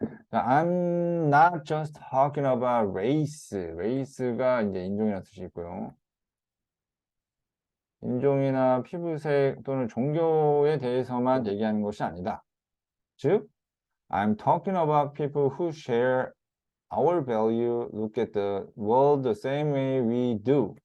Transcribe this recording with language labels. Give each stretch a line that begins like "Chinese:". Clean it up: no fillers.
English: 자, I'm not just talking about race.
Korean: race가 이제 인종이라는 뜻이 있고요. 인종이나 피부색 또는 종교에 대해서만 얘기하는 것이 아니다.
English: 즉, I'm talking about people who share our value, look at the world the same way we do.